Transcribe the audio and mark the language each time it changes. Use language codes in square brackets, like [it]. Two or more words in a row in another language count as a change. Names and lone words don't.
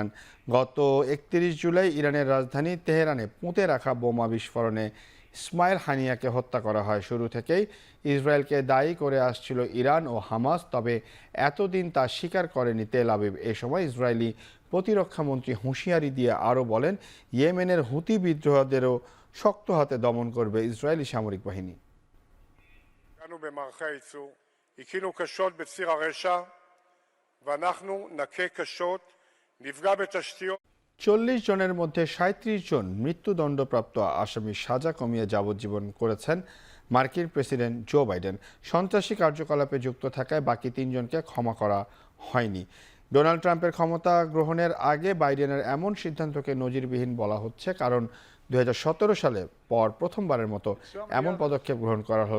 [bn] গত 31 জুলাই ইরানের রাজধানী তেহরানে পুঁতে রাখা বোমা বিস্ফোরণে ইসমাইল হানিয়াকে হত্যা করা হয়। শুরু থেকেই ইসরায়েলকে দায়ী করে আসছিল ইরান ও হামাস, তবে এতদিন তা স্বীকার করেনি তেল আবিব। এ সময় ইসরায়েলি প্রতিরক্ষামন্ত্রী হুঁশিয়ারি দিয়ে আরও বলেন, ইয়েমেনের হুতি বিদ্রোহীদেরও শক্ত হাতে দমন করবে ইসরায়েলি সামরিক বাহিনী। [he] במערכי הייצור, הכינו קשות בציר הרשע ואנחנו נכה קשות, נפגע בתשתיות। [bn] 40 জনের মধ্যে 37 জন মৃত্যুদণ্ডপ্রাপ্ত আসামির সাজা কমিয়ে যাবজ্জীবন করেছেন মার্কিন প্রেসিডেন্ট জো বাইডেন। সন্ত্রাসী কার্যকলাপে যুক্ত থাকায় বাকি 3 জনকে ক্ষমা করা হয়নি। ডোনাল্ড ট্রাম্পের ক্ষমতা গ্রহণের আগে বাইডেনের এমন সিদ্ধান্তকে নজিরবিহীন বলা হচ্ছে, কারণ 2017 সালে পর প্রথমবারের মতো এমন পদক্ষেপ গ্রহণ করা হলো।